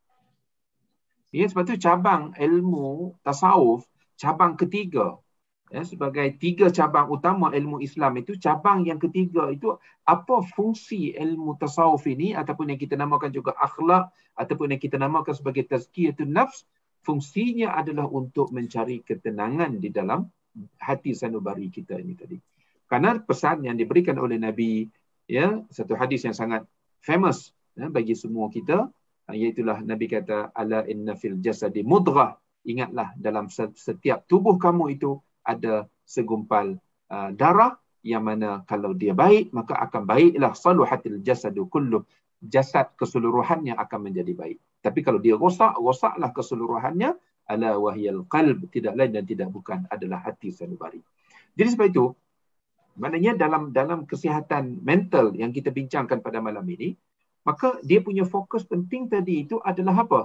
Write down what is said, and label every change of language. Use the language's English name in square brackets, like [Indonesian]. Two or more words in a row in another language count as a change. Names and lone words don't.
[Malay] Ya, sebab itu cabang ilmu tasawuf, cabang ketiga, ya, sebagai 3 cabang utama ilmu Islam itu, cabang yang ketiga itu, apa fungsi ilmu tasawuf ini, ataupun yang kita namakan juga akhlak, ataupun yang kita namakan sebagai [Arabic] تزكية النفس, [Malay] fungsinya adalah untuk mencari ketenangan di dalam hati sanubari kita ini tadi. Karena pesan yang diberikan oleh Nabi, ya, satu hadis yang sangat famous, ya, bagi semua kita, iaitulah Nabi kata, [Arabic] ألا إن في الجسد مضغة, [Malay] ingatlah dalam setiap tubuh kamu itu ada segumpal darah, yang mana kalau dia baik maka akan baiklah, [Arabic] صلح الجسد كله, [Malay] jasad keseluruhannya akan menjadi baik. Tapi kalau dia rosak, rosaklah keseluruhannya, [Arabic] ألا وهي القلب, [Malay] tidak lain dan tidak bukan adalah hati sanubari. Jadi sebab itu, maknanya dalam kesihatan mental yang kita bincangkan pada malam ini, maka dia punya fokus penting tadi itu adalah apa?